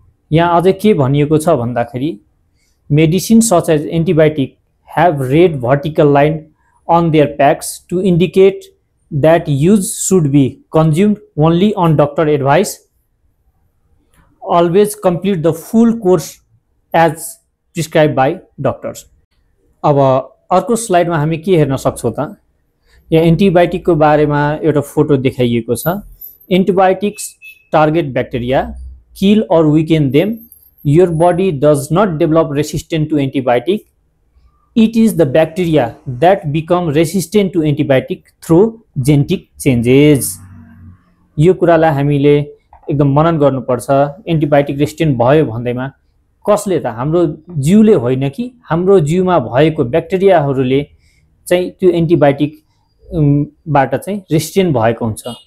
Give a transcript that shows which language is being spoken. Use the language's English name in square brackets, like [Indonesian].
[Nepali] यहाँ अझै के भनिएको छ भन्दाखेरि [English] Medicine such as antibiotic have red vertical line on their packs to indicate that use should be consumed only on doctor advice। Always complete the full course as prescribed by doctors। [Nepali] अब अर्को स्लाइडमा हामी के हेर्न सक्छौं त, यहाँ एन्टिबायोटिकको बारेमा एउटा फोटो देखाइएको छ। [English] Antibiotics target bacteria, kill or weaken them। Your body does not develop resistance to antibiotic। It is the bacteria that become resistant to antibiotic through genetic changes। [Nepali] यो कुरालाई हामीले एकदम मनन गर्नुपर्छ। एन्टिबायोटिक रेजिस्टेन्ट भयो भन्दैमा कसले त हाम्रो जीवले होइन कि हाम्रो जीवमा भएको ब्याक्टेरियाहरूले चाहिँ त्यो एन्टिबायोटिक बाट चाहिँ रेजिस्टेन्ट भएको हुन्छ।